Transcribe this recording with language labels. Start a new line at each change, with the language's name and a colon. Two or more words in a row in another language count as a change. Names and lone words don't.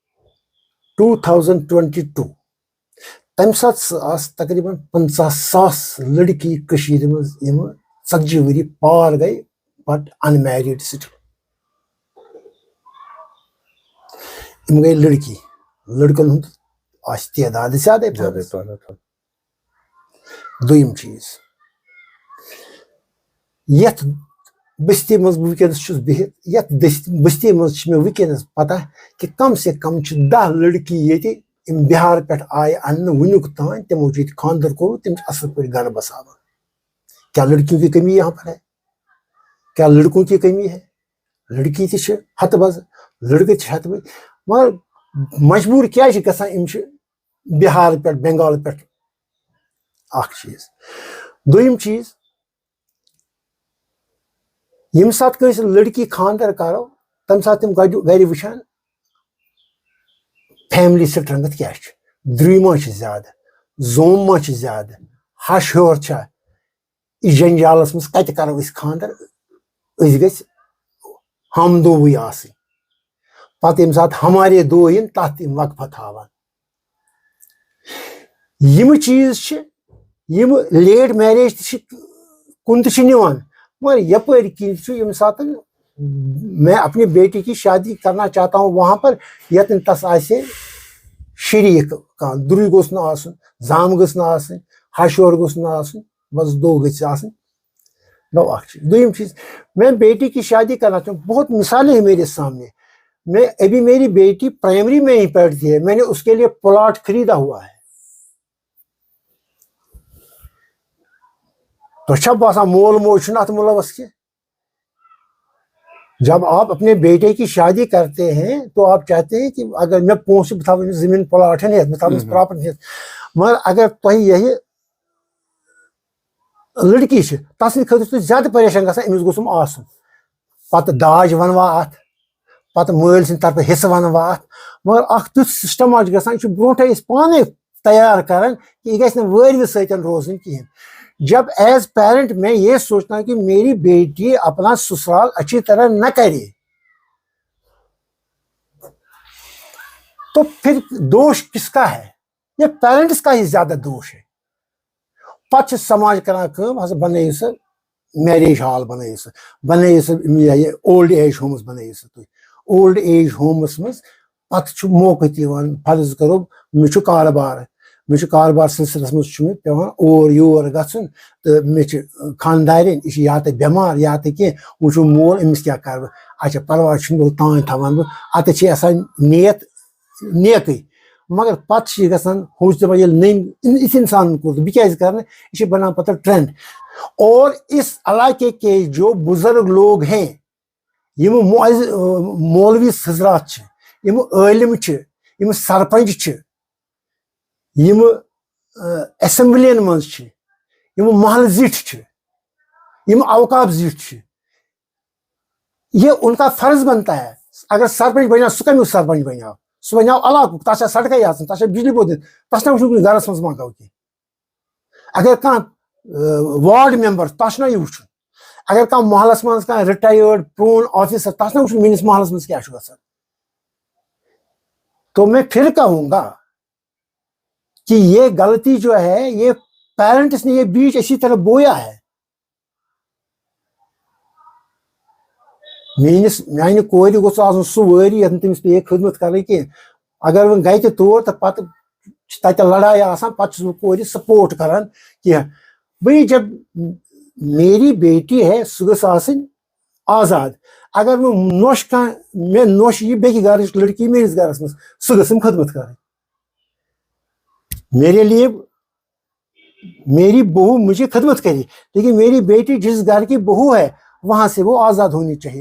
Kashmiri: 2022 تمہِ ساتہٕ سُہ آسہٕ تقریٖبن 50,000 لڑکی کٔشیٖرِ منٛز یِمہٕ 40 ؤری پار گٔے
English: but unmarried still
Kashmiri: یِم گٔے لڑکی لڑکن ہُنٛد آسہِ تعداد زیادے دوٚیِم چیٖز یتھ بستی منٛز بہٕ وٕنکیٚنس چھُس بِہِتھ یتھ بستی منٛز چھِ مےٚ وٕنکیٚنس پتہ کہِ کم سے کم چھِ 10 لڑکی ییٚتہِ یِم بہار پٮ۪ٹھ آیہِ اننہٕ وُنیُک تام تِمو چھُ ییٚتہِ خانٛدر کوٚرمُت تِم چھِ اصل پٲٹھۍ گرٕ بساوان
Urdu: کیا لڑکیوں کی کمی یہاں پر ہے کیا لڑکوں کی کمی ہے
Kashmiri: لڑکی تہِ چھِ ہتہٕ بزٕ لڑکہٕ تہِ چھِ ہتہٕ بزٕ مگر مجبوٗر کیازِ چھِ گژھان یِم چھِ بہار پٮ۪ٹھ بنگال پٮ۪ٹھ اکھ چیٖز دوٚیِم چیٖز ییٚمہِ ساتہٕ کٲنٛسہِ لڑکی خانٛدر کرو تمہِ ساتہٕ تِم گرِ وٕچھان
English: family strength
Kashmiri: کیاہ چھِ درٛوے ما چھِ زیادٕ زوم ما چھِ زیادٕ ہش ہیوٚر چھا یہِ جنجالس منٛز کتہِ کرو أسۍ خانٛدر أسۍ گٔژھۍ ہم دووٕے آسٕنۍ پتہٕ ییٚمہِ ساتہٕ
Urdu: ہمارے دو
Kashmiri: یِن تتھ یِم وقفہ تھاوان یِمہٕ چیٖز چھِ یِم
English: late marriage
Kashmiri: تہِ چھِ کُن تہِ چھِ نِوان مگر یپٲرۍ کِنۍ چھُ ییٚمہِ ساتہٕ
Urdu: میں اپنی بیٹی کی شادی کرنا چاہتا ہوں وہاں پر
Kashmiri: یتن تس آسہِ شریٖک کانٛہہ درٛوے گوٚژھ نہٕ آسُن زام گٔژھ نہٕ آسٕنۍ ہش ہیوٚر گوٚژھ نہٕ آسُن بس دو گٔژھۍ آسٕنۍ گوٚو اکھ چیٖز دوٚیِم چیٖز
Urdu: میں بیٹی کی شادی کرنا چاہتا ہوں بہت مثالیں ہیں میرے سامنے میں ابھی میری بیٹی پرائمری میں ہی پڑھتی ہے میں نے اس کے لیے پلاٹ خریدا ہوا ہے
Kashmiri: تو چھا باسان مول موج چھُنہٕ اتھ مُلوث کینٛہہ
Urdu: جب آپ اپنے بیٹے کی شادی کرتے ہیں تو آپ چاہتے ہیں
Kashmiri: کہ اگر میں پونسہٕ بہٕ تھاوٕ أمِس زٔمیٖن پلاٹ ہٮ۪تھ بہٕ تھاوٕ أمِس پراپرٹی ہٮ۪تھ مگر اگر تۄہہِ یہِ لڑکی چھِ تسٕنٛدِ خٲطرٕ چھُ تُہۍ زیادٕ پریشان گژھان أمِس گوٚژھ یِم آسُن پتہٕ داج ونوا اتھ پتہٕ مٲلۍ سٕنٛدِ طرفہٕ حصہٕ ونوا اتھ مگر اکھ تیُتھ سسٹما چھُ گژھان یہِ چھُ برونٛٹھے أسۍ پانے تیار کران کہ یہِ گژھِ نہٕ وٲرۍوِ سۭتۍ روزٕنۍ کہیٖنۍ
Urdu: جب ایز پیرنٹ میں یہ سوچتا ہوں کہ میری بیٹی اپنا سسرال اچھی طرح نہ کرے تو پھر دوش کس کا ہے یہ پیرنٹس کا ہی زیادہ دوش ہے
Kashmiri: پتہٕ چھِ سماج کران کٲم ہسا بنٲیِو سا
English: marriage hall
Kashmiri: بنٲیِو سا بنٲیِو سا یہ
English: old age homes
Kashmiri: بنٲیِو سا تُہۍ
English: old age
Kashmiri: ہومس منٛز پتہٕ چھُ موقعہٕ تہِ یِوان فرض کرو مےٚ چھُ کاربار سلسلس منٛز چھُ مےٚ پیوان اور یور گژھُن تہٕ مےٚ چھِ خاندارٮ۪ن یہِ چھِ یا تہِ بٮ۪مار یا تہِ کینٛہہ وۄنۍ چھُ مول أمِس کیٛاہ کرٕ بہٕ اچھا پرواے چھُنہٕ تانۍ تھاوان بہٕ اتٮ۪تھ چھِ آسان نیت نیکٕے مگر پتہٕ چھِ یہِ گژھان ہُہ چھُ دپان ییٚلہِ نٔنۍ یِتھ انسانن کوٚر تہٕ بہٕ کیازِ کرٕ نہٕ یہِ چھِ بنان پتہٕ ٹرینڈ
Urdu: اور اس علاقے کے جو بزرگ لوگ ہیں
Kashmiri: یِم مولوی حضرات چھِ یِم عٲلم چھِ یِم سرپنچ چھِ یِم اسمبلین منٛز چھِ یِم محلہٕ زِٹھۍ چھِ یِم اوقاف زِٹھۍ چھِ
Urdu: یہ ان کا فرض بنتا ہے
Kashmiri: اگر سرپنچ بنیو سُہ کمیُک سرپنچ بنیو سُہ بنیو علاقُک تتھ چھا سڑکے آسان تتھ چھا بجلی بوٚرڈ دِتھ تتھ چھُنہ وٕچھُن گرس منٛز ما گوٚو کینٛہہ اگر کانٛہہ
English: ward member
Kashmiri: تتھ چھُنہ یہِ وٕچھُن اگر کانٛہہ محلس منٛز کانٛہہ رِٹایٲرڈ پرون آفیسر تتھ چھُنہ وٕچھُن میٲنِس محلس منٛز کیٛاہ چھُ گژھان
Urdu: تو میں پھر کہوں گا کہ یہ غلطی جو ہے یہ پیرنٹس نے یہ بیج اسی طرح بویا ہے
Kashmiri: میانہِ کورِ گوٚژھ آسُن سُہ وٲری یتھ نہٕ تٔمِس پیٚیہِ خدمت کرٕنۍ کینٛہہ اگر وۄنۍ گژھِ تہِ تور تہٕ پتہٕ چھِ تتہِ لڑایہِ آسان پتہٕ چھُس بہٕ کورِ سپورٹ کران کینٛہہ
Urdu: بھئی جب میری بیٹی ہے
Kashmiri: سُہ گٔژھ آسٕنۍ آزاد اگر وۄنۍ نۄش کانٛہہ مےٚ نۄش یی بیٚکہِ گرٕچ لڑکی میٲنِس گرس منٛز سُہ گٔژھٕم خدمت کرٕنۍ
Urdu: میرے لیے میری بہو مجھے خدمت کرے لیکن میری بیٹی جس گھر کی بہو ہے وہاں سے وہ آزاد ہونی چاہیے.